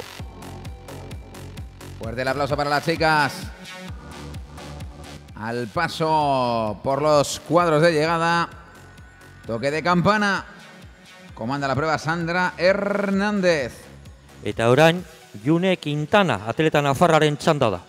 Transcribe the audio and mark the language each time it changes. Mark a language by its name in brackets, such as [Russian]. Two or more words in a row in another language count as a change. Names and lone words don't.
[Spanish] Fuerte el aplauso para las chicas. Al paso por los cuadros de llegada. Toque de campana. Comanda la prueba Sandra Hernández. [Basque] Eta orain, June Quintana, atleta nafarraren txanda da.